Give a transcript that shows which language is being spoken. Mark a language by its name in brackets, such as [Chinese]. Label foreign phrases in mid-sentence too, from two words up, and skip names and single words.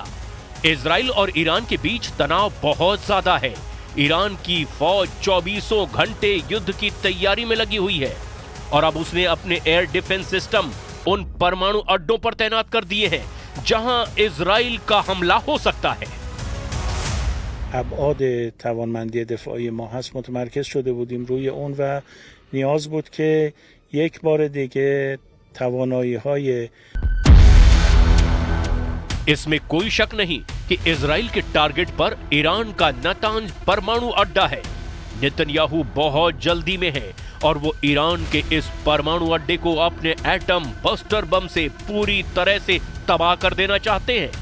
[Hindi] इजराइल और ईरान के बीच तनाव बहुत ज्यादा है। ईरान की फौज 24 घंटे युद्ध की तैयारी में लगी हुई है और अब उसने अपने [English] air defense system [Hindi] उन परमाणु अड्डों पर तैनात कर दिए हैं जहां इजराइल का हमला हो सकता है। [Persian] ابعاد توانمندی دفاعی ما هست متمرکز شده بودیم روی اون و نیاز بود که یک بار دیگه توانایی‌های [Hindi] इसमें कोई शक नहीं कि इजराइल के टारगेट पर ईरान का नातांज परमाणु अड्डा है। नेतन्याहू बहुत जल्दी में है और वो ईरान के इस परमाणु अड्डे को अपने [English] atom buster bomb [Hindi] से पूरी तरह से तबाह कर देना चाहते हैं।